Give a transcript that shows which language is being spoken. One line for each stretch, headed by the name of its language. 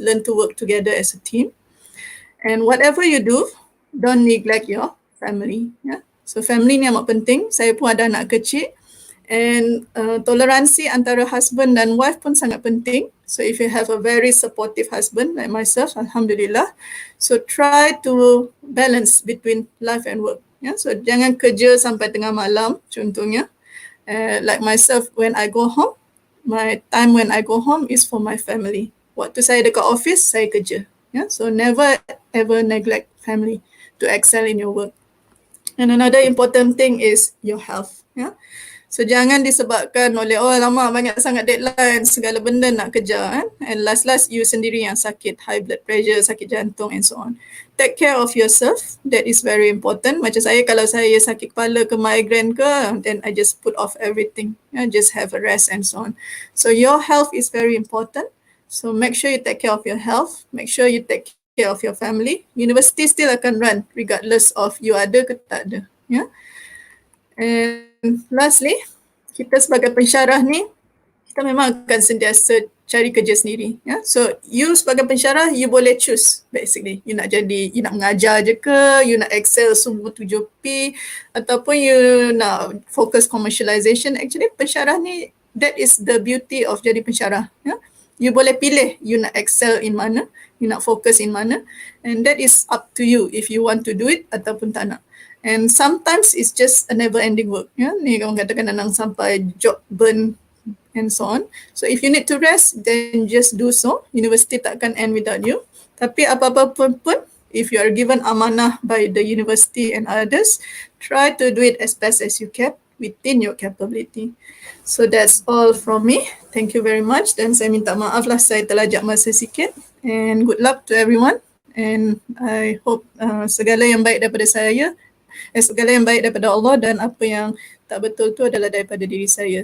English: Learn to work together as a team. And whatever you do, don't neglect your family.
Malay: So family ni amat penting. Saya pun ada anak kecil, and toleransi antara husband dan wife pun sangat penting.
English: So if you have a very supportive husband like myself, alhamdulillah, so try to balance between life and work.
Malay: So jangan kerja sampai tengah malam contohnya.
English: Like myself, when I go home, my time when I go home is for my family.
Malay: Waktu saya dekat office, saya kerja.
English: So never ever neglect family to excel in your work. And another important thing is your health.
Malay: So jangan disebabkan oleh lama banyak sangat deadline, segala benda nak kejar,
English: and last you
Malay: sendiri yang sakit, high blood pressure, sakit jantung and so on.
English: Take care of yourself. That is very important.
Malay: Macam saya, kalau saya sakit kepala ke migraine ke,
English: then I just put off everything. Just have a rest and so on. So your health is very important. So make sure you take care of your health. Make sure you take care of your family. University still akan run regardless of you
Malay: ada ke tak ada. And lastly, kita sebagai pensyarah ni, kita memang akan sentiasa cari kerja sendiri.
English: So you
Malay: sebagai pensyarah,
English: you boleh choose basically.
Malay: You nak mengajar je ke, you nak excel semua 7P, ataupun you nak
English: focus commercialization. Actually pensyarah ni, that is the beauty of
Malay: jadi pensyarah.
English: You
Malay: boleh pilih
English: you nak excel in mana, you nak fokus in mana, and that is up to you if you want to do it
Malay: ataupun tak nak.
English: And sometimes it's just a never ending work.
Malay: Ya, ni orang katakan nanang sampai
English: job burn and so on. So if you need to rest, then just do so. University takkan end without you.
Malay: Tapi apa-apa pun,
English: if you are given amanah by the university and others, try to do it as best as you can within your capability. So that's all from me. Thank you very much.
Malay: Dan saya minta maaf lah saya terlajak masa sikit.
English: And good luck to everyone. And I hope
Malay: segala yang baik daripada saya, segala yang baik daripada Allah dan apa yang tak betul tu adalah daripada diri saya.